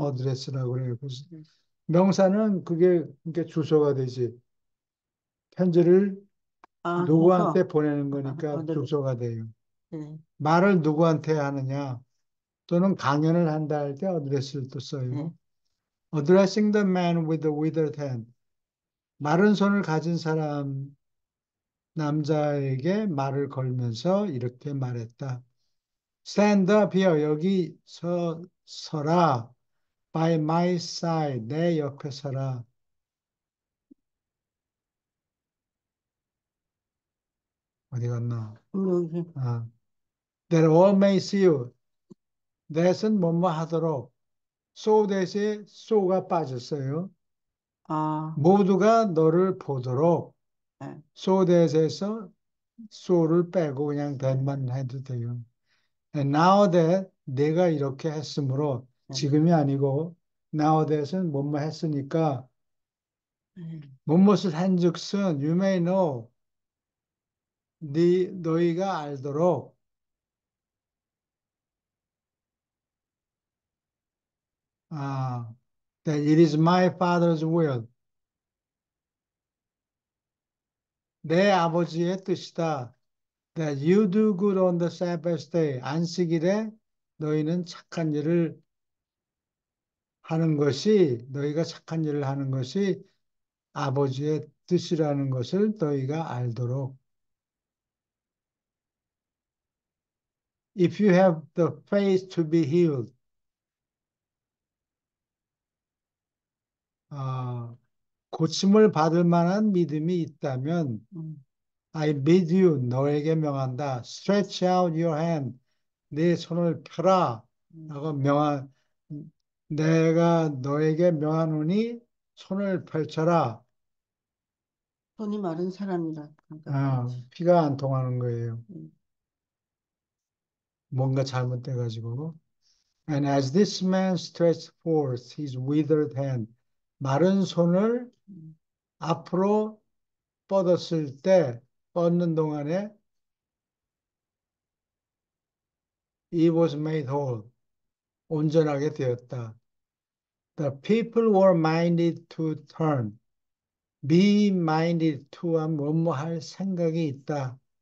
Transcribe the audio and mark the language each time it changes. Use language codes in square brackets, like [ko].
[ko] 어드레스라고 그래요. 그래서 그랬어. 명사는 그게 주소가 되지. 편지를 주소. 누구한테 보내는 거니까 어디로? 주소가 돼요. 예, 말을 누구한테 하느냐 또는 강연을 한다 할 때 어드레스를 또 예, 써요. [en] Addressing the man with the withered hand. [ko] 마른 손을 가진 사람 남자에게 말을 걸면서 이렇게 말했다. [en] Stand up here. [ko] 여기 서라. [en] By my side. [ko] 내 옆에 서라. 어디 갔나? 여기. [en] 아, That all may see you. [ko] that은 뭐뭐 하도록. So that에 so가 빠졌어요. 아, 모두가 너를 보도록. 예, So that에서 so를 빼고 그냥 that만 해도 돼요. [en] And now that [ko] 내가 이렇게 했으므로 예, 지금이 아니고 now that은 뭐뭐 했으니까 예. 무엇을 한즉슨 [en] you may know [ko] 너희가 알도록 아, [en] that it is my father's will [ko] 내 아버지의 뜻이다. [en] That you do good on the Sabbath day. [ko] 안식일에 너희는 착한 일을 하는 것이 너희가 착한 일을 하는 것이 아버지의 뜻이라는 것을 너희가 알도록. [en] If you have the faith to be healed. [ko] 아, 고침을 받을 만한 믿음이 있다면 음, [en] I bid you [ko] 너에게 명한다. [en] Stretch out your hand. [ko] 네 손을 펴라. 음. 라고 내가 너에게 명하노니 손을 펼쳐라. 손이 마른 사람이라 생각하지. 피가 안 통하는 거예요. 음, 뭔가 잘못돼가지고. [en] And as this man stretched forth his withered hand, [ko] 마른 손을 음, 앞으로 뻗었을 때, 뻗는 동안에 [en] it was made whole. [ko] 온전하게 되었다. [en] The people were minded to turn. [ko] be minded to와 뭐뭐 할 생각이 있다.